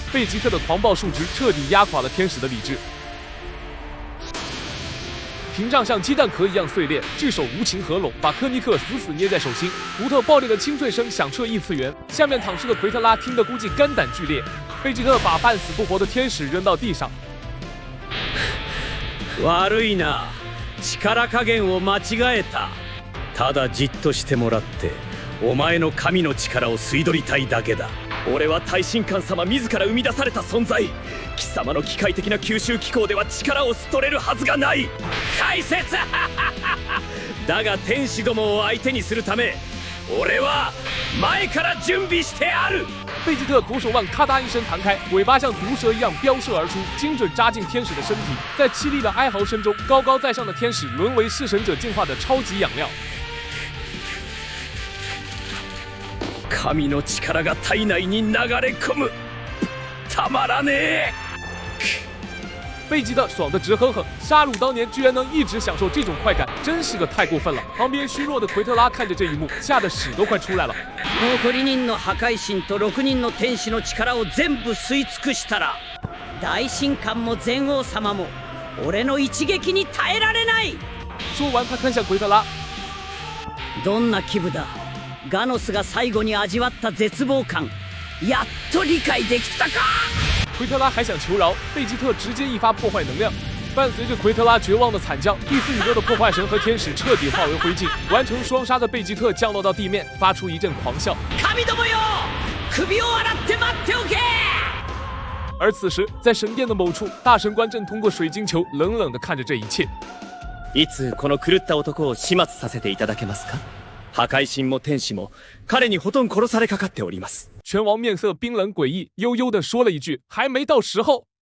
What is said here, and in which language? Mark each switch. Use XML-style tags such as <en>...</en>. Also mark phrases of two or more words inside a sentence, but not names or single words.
<zh>贝吉特的狂暴数值彻底压垮了天使的理智，屏障像鸡蛋壳一样碎裂，巨手无情合拢，把科尼克死死捏在手心。独特爆裂的清脆声响彻异次元，下面躺尸的奎特拉听得估计肝胆俱裂。贝吉特把半死不活的天使扔到地上。</zh> <ja>悪いな。力加減を間違えた。ただじっとしてもらってお前の神の力を吸い取りたいだけだ。俺は大神官様自ら生み出された存在。貴様の機械的な吸収機構では力を吸取れるはずがない。解説だが天使どもを相手にするため俺は前から準備してある。</ja> <zh>贝吉特左手腕咔嗒一声弹开，尾巴像毒蛇一样飙射而出，精准扎进天使的身体。在凄厉的哀嚎声中，高高在上的天使沦为弑神者进化的超级养料。</zh> <ja>神の力が体内に流れ込む。たまらねえ。</ja> <zh>贝吉特爽得直哼哼，杀戮当年居然能一直享受这种快感，真是个太过分了。旁边虚弱的奎特拉看着这一幕，吓得屎都快出来了。</zh> <ja>残り人の破壊神と6人の天使の力を全部吸い尽くしたら、大神官も全王様も俺の一撃に耐えられない。</ja> <zh>说完，他看向奎特拉，</zh> <ja>どんな気分だ。ガノスが最後に味わった絶望感、やっと理解できたか。</ja> <zh>奎特拉还想求饶，贝吉特直接一发破坏能量。伴随着奎特拉绝望的惨叫，第四宇宙的破坏神和天使彻底化为灰烬。完成双杀的贝吉特降落到地面，发出一阵狂笑。</zh> <ja>神どもよ、首を洗って待っておけ。</ja> <zh>而此时，在神殿的某处，大神官正通过水晶球冷冷地看着这一切。</zh> <ja>いつこの狂った男を始末させていただけますか。破壊神も天使も彼にほとんど殺されかかっております。</ja> <zh>拳王面色冰冷诡异，悠悠地说了一句：“还没到时候。”</zh>